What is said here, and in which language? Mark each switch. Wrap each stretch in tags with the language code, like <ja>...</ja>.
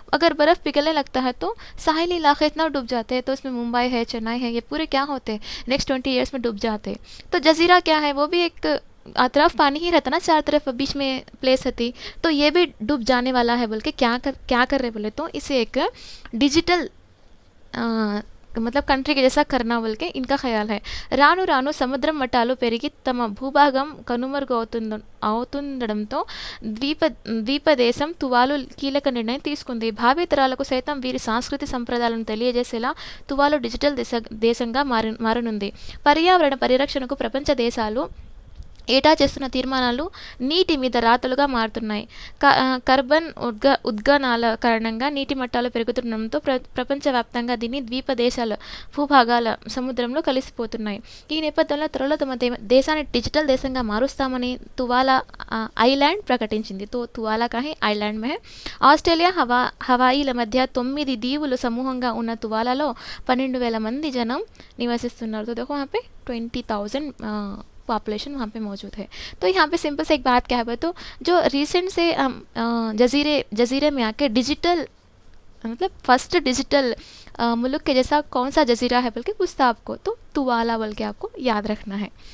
<hi>अगर बर्फ़ पिघलने लगता है तो साहिली इलाके इतना डूब जाते हैं, तो इसमें मुंबई है, चेन्नई है, ये पूरे क्या होते नेक्स्ट 20 ईयर्स में डूब जाते। तो जजीरा क्या है, वो भी एक तरफ पानी ही रहता ना, चार तरफ बीच में प्लेस होती, तो ये भी डूब जाने वाला है बोल के क्या कर रहे बोले तो इसे एक डिजिटल मतलब कंट्री के जैसा करना बोल के इनका ख्याल है।</hi> <te>రాను రాను సముద్రం మట్టాలు పెరిగి తమ భూభాగం అవుతుండడంతో ద్వీపదేశం తువాలు కీలక నిర్ణయం తీసుకుంది. భావితరాలకు సైతం వీరి సంస్కృతి సంప్రదాయాలను తెలియజేసేలా తువాలు డిజిటల్ దేశంగా మారనుంది. పర్యావరణ పరిరక్షణకు ప్రపంచ దేశాలు ఏటా చేస్తున్న తీర్మానాలు నీటి మీద రాతలుగా మారుతున్నాయి. కార్బన్ ఉద్గానాల కారణంగా నీటి మట్టాలు పెరుగుతుండడంతో ప్రపంచవ్యాప్తంగా దీని ద్వీప దేశాల భూభాగాల సముద్రంలో కలిసిపోతున్నాయి. ఈ నేపథ్యంలో త్వరలో తమ దేశాన్ని డిజిటల్ దేశంగా మారుస్తామని తువాలా ఐలాండ్ ప్రకటించింది.</te> <hi>తో తువాలా కాహే ఐలాండ్ మే</hi> <te>ఆస్ట్రేలియా హవాయిల మధ్య 9 దీవులు సమూహంగా ఉన్న తువాలాలో 12,000 మంది జనం నివసిస్తున్నారు.</te> <hi>तो देखो यहाँ पे 20,000 पॉपुलेशन वहाँ पे मौजूद है। तो यहाँ पे सिंपल से एक बात क्या है, तो जो रिसेंट से जजीरे में आके डिजिटल मतलब फर्स्ट डिजिटल मुल्क के जैसा कौन सा जजीरा है बल्कि पूछता आपको, तो तुवाला बोल के आपको याद रखना है।</hi>